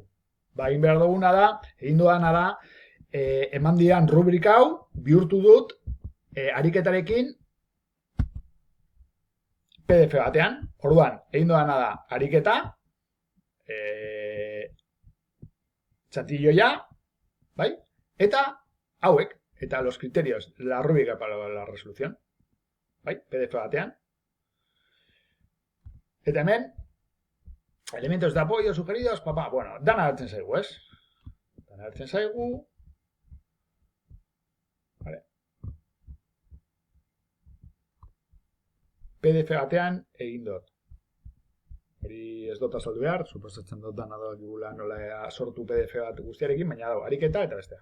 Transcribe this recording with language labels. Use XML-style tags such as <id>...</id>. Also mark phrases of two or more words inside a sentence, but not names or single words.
<eu>Egin behar duguna da, egin dudana da, eman dian rubrika hau, bihurtu dut, ariketarekin, PDF batean, orduan, egin dudana da, ariketa, txatilloia, bai? Eta hauek, eta</eu> <es>los criterios, la rúbrica para la resolución,</es> <eu>bai? PDF batean. Eta hemen,</eu> <es>elementos de apoyo sugeridos, bueno,</es> <eu>dana hartzen zaigu, ez? Dana hartzen zaigu, vale. PDF batean egin dut. Hori ez dut azaldu behar, suposatzen dut dana dakigula nola sortu PDF bat guztiarekin, baina dago, ariketa eta bestea.</eu>